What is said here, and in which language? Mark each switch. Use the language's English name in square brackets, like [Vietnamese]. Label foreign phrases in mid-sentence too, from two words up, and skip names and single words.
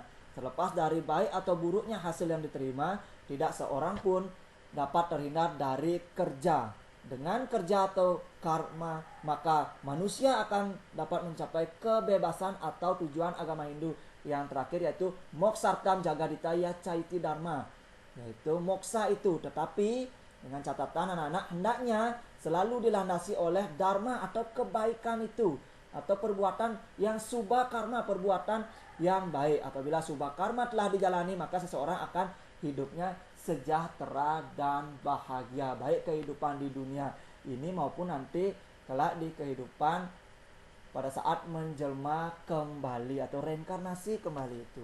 [Indonesian] Terlepas dari baik atau buruknya hasil yang diterima, tidak seorang pun dapat terhindar dari kerja. Dengan kerja atau karma, maka manusia akan dapat mencapai kebebasan atau tujuan agama Hindu yang terakhir, yaitu [Sanskrit] moksartam jagaditaya caiti dharma, [Indonesian] yaitu moksa itu. Tetapi dengan catatan anak-anak, hendaknya selalu dilandasi oleh dharma atau kebaikan itu, atau perbuatan yang [Sanskrit] subha karma, [Indonesian] perbuatan yang baik. Apabila [Sanskrit] subha karma [Indonesian] telah dijalani, maka seseorang akan hidupnya sejahtera dan bahagia, baik kehidupan di dunia ini maupun nanti kelak di kehidupan pada saat menjelma kembali atau reinkarnasi kembali itu.